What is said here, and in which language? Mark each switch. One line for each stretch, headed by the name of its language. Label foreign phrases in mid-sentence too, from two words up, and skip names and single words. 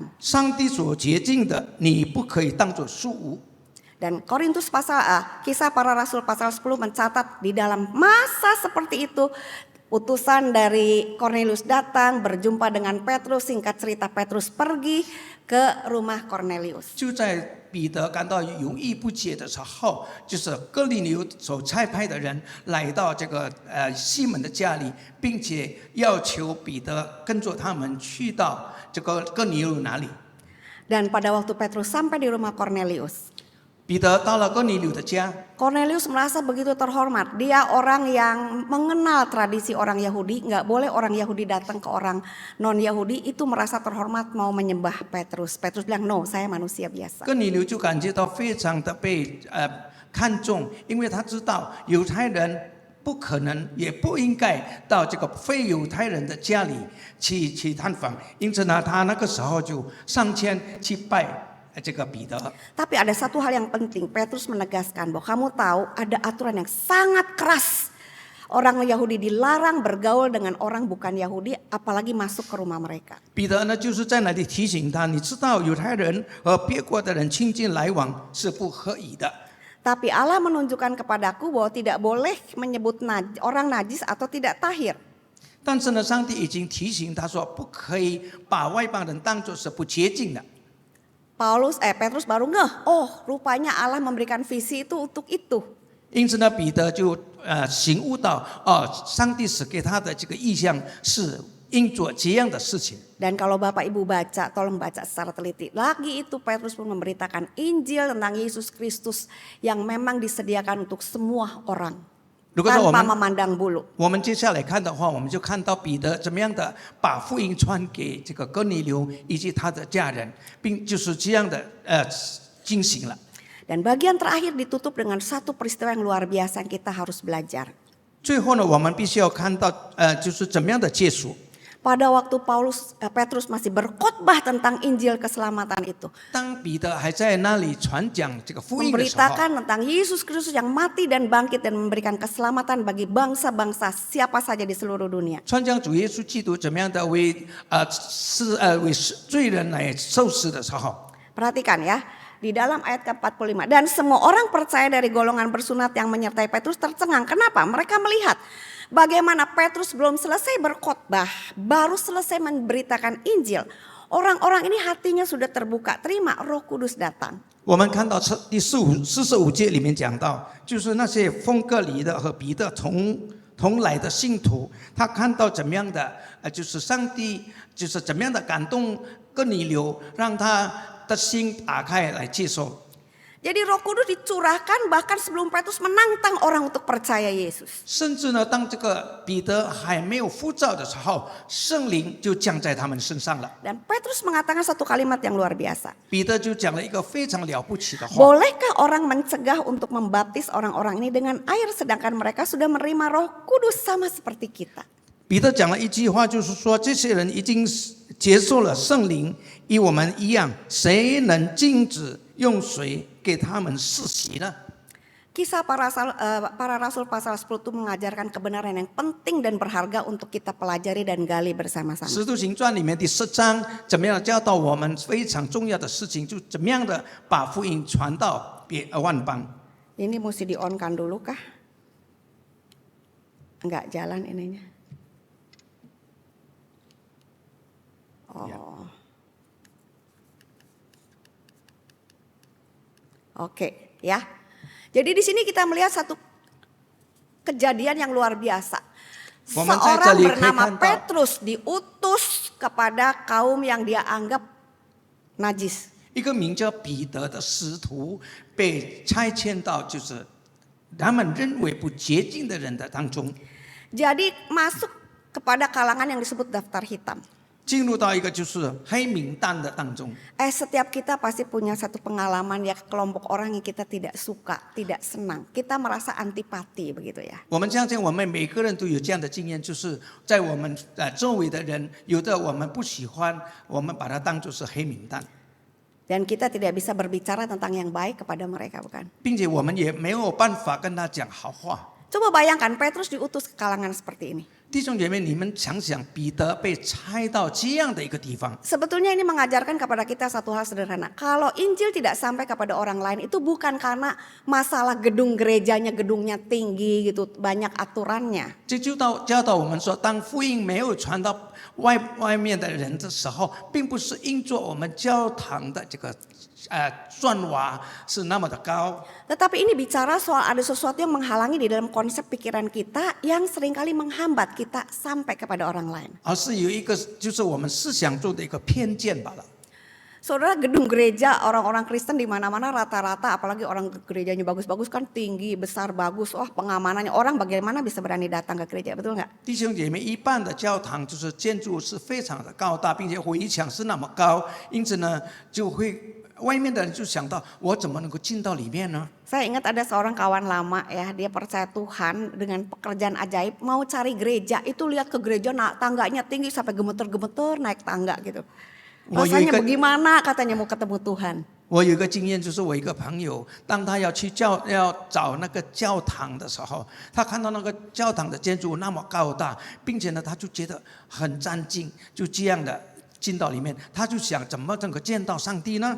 Chinese: 上帝所洁净的，你不可以当作素物。
Indonesian: Dan Korintus Kisah Para Rasul pasal 10 mencatat di dalam masa seperti itu utusan dari Cornelius datang berjumpa dengan Petrus. Singkat cerita Petrus pergi ke rumah Cornelius.
Chinese: 就在彼得感到犹豫不解的时候，就是哥尼流所差派的人来到这个西门的家里，并且要求彼得跟着他们去到这个哥尼流那里。
Indonesian: Dan pada waktu Petrus sampai di rumah Cornelius,
Chinese: 彼得到了哥尼流的家，
Indonesian: Cornelius merasa begitu terhormat. Dia orang yang mengenal tradisi orang Yahudi. Nggak boleh orang Yahudi datang ke orang non-Yahudi. Itu merasa terhormat mau menyembah Petrus. Petrus bilang, no, saya manusia biasa.
Chinese: 哥尼流就感觉到非常的被看重，因为他知道犹太人不可能也不应该到这个非犹太人的家里去探访，因此呢，他那个时候就上前去拜。这个彼得，
Indonesian: Tapi ada satu hal yang penting. Petrus menegaskan bahwa kamu tahu ada aturan yang sangat keras. Orang Yahudi dilarang bergaul dengan orang bukan Yahudi, apalagi masuk ke rumah mereka. 彼得呢，就是在那里提醒他，你知道犹太人和别国的人亲近来往是不可以的。 Tapi Allah menunjukkan kepadaku bahwa tidak boleh menyebut orang najis atau tidak tahir.
Chinese: 但是呢，上帝已经提醒他说，不可以把外邦人当作是不洁净的。
Indonesian: Petrus baru ngeh, oh rupanya Allah memberikan visi itu untuk itu.
Chinese: 因此呢，彼得就醒悟到，上帝使给他的这个意向是应做这样的事情。
Indonesian: Dan kalau Bapak Ibu baca, tolong baca secara teliti. Lagi itu Petrus pun memberitakan Injil tentang Yesus Kristus yang memang disediakan untuk semua orang.
Chinese: 如果说
Indonesian: Tanpa memandang bulu.
Chinese: 我们接下来看的话，我们就看到彼得怎么样的把福音传给这个哥尼流以及他的家人，并就是这样的进行了。
Indonesian: Dan bagian terakhir ditutup dengan satu peristiwa yang luar biasa yang kita harus belajar.
Chinese: 最后呢，我们必须要看到就是怎么样的结束。
Indonesian: Pada waktu Petrus masih berkhotbah tentang Injil keselamatan itu.
Chinese: 当彼得还在那里传讲这个福音的时候，
Indonesian: Memberitakan tentang Yesus Kristus yang mati dan bangkit dan memberikan keselamatan bagi bangsa-bangsa siapa saja di seluruh dunia.
Chinese: 传讲主耶稣基督怎么样的为罪人来受死的时候，
Indonesian: Perhatikan ya, di dalam ayat ke-45. Dan semua orang percaya dari golongan bersunat yang menyertai Petrus tercengang. Kenapa? Mereka melihat bagaimana Petrus belum selesai berkhotbah, baru selesai memberitakan Injil. Orang-orang ini hatinya sudah terbuka, terima Roh Kudus datang.
Chinese: 我们看到第45节里面讲到，就是那些奉割礼的和彼得同来的信徒，他看到怎么样的就是上帝就是怎么样的感动哥尼流，让他的心打开来接受。
Indonesian: Jadi Roh Kudus dicurahkan bahkan sebelum Petrus menantang orang untuk percaya Yesus.
Chinese: 甚至呢，当这个彼得还没有呼召的时候，圣灵就降在他们身上了。
Indonesian: Dan Petrus mengatakan satu kalimat yang luar biasa.
Chinese: 彼得就讲了一个非常了不起的话。
Indonesian: Bolehkah orang mencegah untuk membaptis orang-orang ini dengan air sedangkan mereka sudah menerima Roh Kudus sama seperti kita?
Chinese: 彼得讲了一句话，就是说这些人已经接受了圣灵，与我们一样，谁能禁止用水给他们施洗呢？
Indonesian: Kisah para Rasul pasal 10 itu mengajarkan kebenaran yang penting dan berharga untuk kita pelajari dan gali bersama-sama.
Chinese: 使徒行传里面第10章，怎么样教导我们非常重要的事情，就怎么样的把福音传到万邦。
Indonesian: Ini mesti di-on-kan dulu kah? Enggak jalan ininya. Oh. Oke, ya. Jadi di sini kita melihat satu kejadian yang luar biasa.
Chinese: 我们在这
Indonesian: Seorang
Chinese: 里可以
Indonesian: bernama
Chinese: 看到，
Indonesian: Petrus diutus kepada kaum yang dia anggap najis.
Chinese: 一个名叫彼得的使徒被差遣到就是他们认为不洁净的人的当中，
Indonesian: Jadi masuk kepada kalangan yang disebut daftar hitam.
Chinese: 进入到一个就是黑名单的当中。
Indonesian: Setiap kita pasti punya satu pengalaman ya, kelompok orang yang kita tidak suka, tidak senang. Kita merasa antipati begitu ya.
Chinese: 我们相信我们每个人都有这样的经验，就是在我们周围的人，有的我们不喜欢，我们把它当作是黑名单，
Indonesian: Dan kita tidak bisa berbicara tentang yang baik kepada mereka, bukan?
Chinese: 并且我们也没有办法跟他讲好话。
Indonesian: Coba bayangkan Petrus diutus ke kalangan seperti ini.
Chinese: 弟兄姐妹，你们想想，彼得被差到这样的一个地方，
Indonesian: Sebetulnya ini mengajarkan kepada kita satu hal sederhana. Kalau Injil tidak sampai kepada orang lain itu bukan karena masalah gedung gerejanya, gedungnya tinggi gitu, banyak aturannya.
Chinese: 这就教导我们说，当福音没有传到外面的人的时候，并不是因着我们教堂的这个砖瓦是那么的高，
Indonesian: Tetapi ini bicara soal ada sesuatu yang menghalangi di dalam konsep pikiran kita yang seringkali menghambat kita sampai kepada orang lain.
Chinese: 而是有一个就是我们思想中的一个偏见罢了。
Indonesian: Saudara, gedung gereja orang-orang Kristen di mana-mana rata-rata, apalagi orang gerejanya bagus-bagus kan, tinggi, besar, bagus. Wah, pengamanannya orang bagaimana bisa berani datang ke gereja, betul nggak?
Chinese: 弟兄姐妹，一般的教堂就是建筑是非常的高大，并且围墙是那么高，因此呢，就会外面的人就想到，我怎么能够进到里面呢？
Indonesian: Saya ingat ada seorang kawan lama ya, dia percaya Tuhan dengan pekerjaan ajaib, mau cari gereja, itu lihat ke gereja tangganya tinggi sampai gemeter-gemeter naik tangga gitu. Rasanya bagaimana katanya mau ketemu Tuhan.
Chinese: 我有一个经验，就是我一个朋友，当他要找那个教堂的时候，他看到那个教堂的建筑那么高大，并且呢，他就觉得很占劲，就这样的进到里面，他就想怎么能够见到上帝呢？